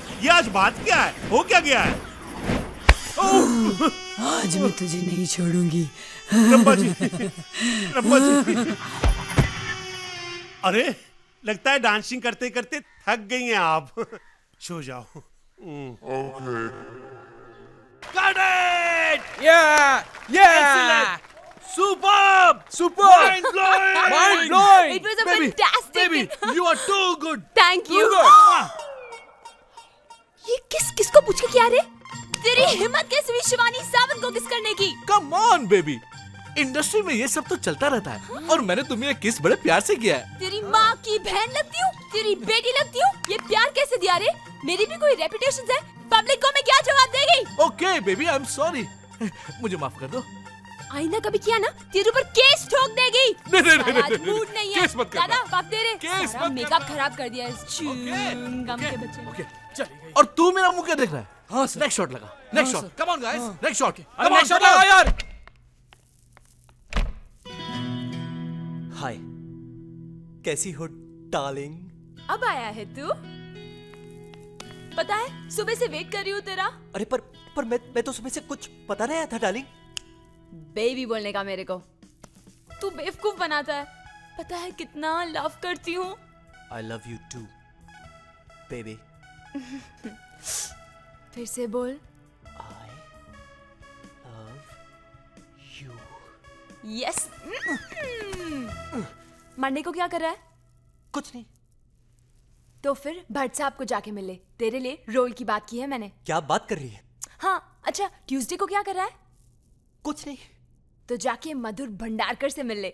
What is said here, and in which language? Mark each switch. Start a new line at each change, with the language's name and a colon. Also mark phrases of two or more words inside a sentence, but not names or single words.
Hindi: ये आज बात क्या है? हो क्या गया है? आज मैं तुझे नहीं छोड़ूंगी। रंबा जी, रंबा जी। अरे, लगता है डांसिंग करते करते थक गई हैं आप। सो जाओ।
English: Got it! Yeah! Superb! Mind blowing! Mind blowing! It was a fantastic. Baby, you are too good! Thank you. Too good!
Hindi: ये किसको पूछ के किया रे? तेरी हिम्मत कैसे हुई शिवानी सावंत को किस करने की?
English: Come on, baby!
Hindi: इंडस्ट्री में ये सब तो चलता रहता है और मैंने तुम्हें किस बड़े प्यार से किया है। तेरी माँ की बहन लगती हूँ, तेरी बेटी लगती हूँ। ये प्यार कैसे दिया रे? मेरी भी कोई रेपुटेशन है। पब्लिक को मैं क्या जवाब देगी?
English: Okay, baby, I'm sorry.
Hindi: मुझे माफ कर दो। आईना कभी किया ना, तेरे ऊपर केस ठोक देगी। नहीं, आज मूड नहीं है। केस मत करना। दादा बाप दे रे। केस सारा मत मेकअप करना। खराब कर दिया इस च्युइंगम के बच्चे ने। Okay, चल। और तू मेरा मुंह क्या देख रहा है? हाँ सर।
English: next shot
Hindi: लगा।
English: next shot. Come on, guys. Next shot.
Hindi: अरे
English: next shot
Hindi: लगा यार। हाय, कैसी हो डार्लिंग? अब आया है तू? पता है सुबह से वेट कर रही हूँ तेरा। अरे पर मैं तो सुबह से कुछ पता नहीं आया था डार्लिंग। बेबी बोलने का मेरे को तू बेवकूफ बनाता है। पता है कितना लव करती हूँ।
English: I love you too, baby.
Hindi: फिर से बोल।
English: I love you.
Hindi: यस। मंडे को क्या कर रहा है? कुछ नहीं। तो फिर भट्ट साहब को जाके मिले। तेरे लिए रोल की बात की है मैंने। क्या बात कर रही है? हाँ अच्छा, ट्यूसडे को क्या कर रहा है? कुछ नहीं। तो जाके मधुर भंडारकर से मिल ले।